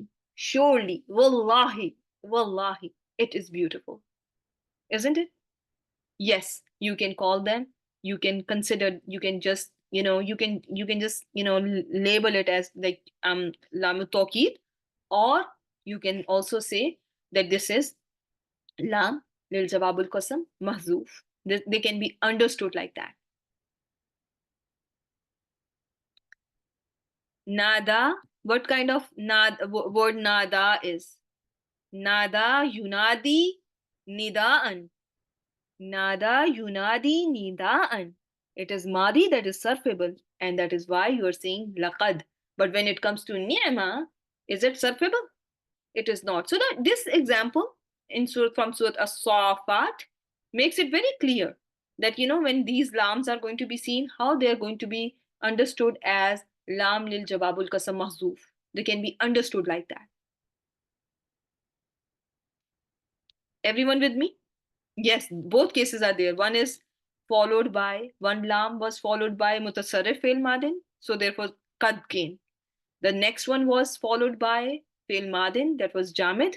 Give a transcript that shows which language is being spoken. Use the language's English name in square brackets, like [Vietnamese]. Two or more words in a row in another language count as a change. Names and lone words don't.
[English] Surely, wallahi, it is beautiful, isn't it? Yes, you can call them, you can consider, you can just just label it as like [Arabic] لام توكيد, [English] or you can also say that this is [Arabic] لام للجواب القسم محذوف. [English] They can be understood like that. Nada, what kind of word nada is? [Arabic] نادى ينادي نداءً. نادى ينادي نداءً. [English] It is madi that is surfable, and that is why you are saying laqad. But when it comes to ni'ma, is it surfable? It is not. So that this example from Surah As-Saffat makes it very clear that when these lams are going to be seen, how they are going to be understood as [Arabic] لام للجواب القسم محذوف. [English] They can be understood like that. Everyone with me? Yes, both cases are there. One lam was followed by [Arabic] متصرف فعل ماضٍ, [English] so therefore qad came. The next one was followed by [Arabic] فعل ماضٍ, [English] that was jamid.